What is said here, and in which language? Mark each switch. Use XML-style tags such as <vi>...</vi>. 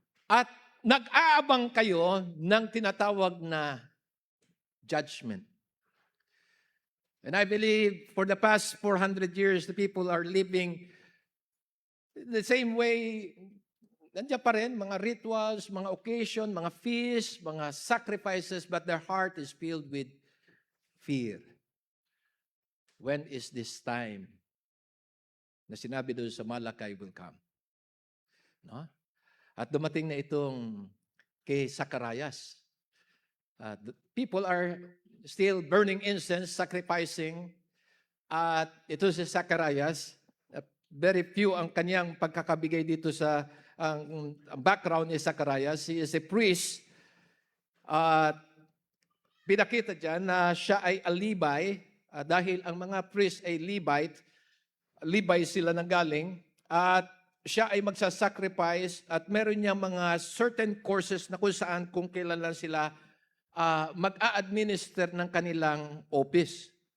<tl>At nag-aabang kayo ng tinatawag na judgment.</tl> <en>And I believe for the past 400 years, the people are living the same way. Nandiyan pa rin, mga rituals, mga occasion, mga feasts, mga sacrifices, but their heart is filled with fear. When is this time na sinabi doon sa Malachi will come? No?</en> <tl>At dumating na itong kay Zacharias.</tl> <en>People are still burning incense, sacrificing.</en> <tl>At ito si Zacharias, very few ang kanyang pagkakabigay dito sa ang background ni Zacharias. He is a priest. Pinakita dyan na siya ay a Levi, dahil ang mga priest ay Levi sila nanggaling, at siya ay magsasacrifice at meron niya mga certain courses na kung saan kung kailan lang sila mag-a-administer ng kanilang office.</tl>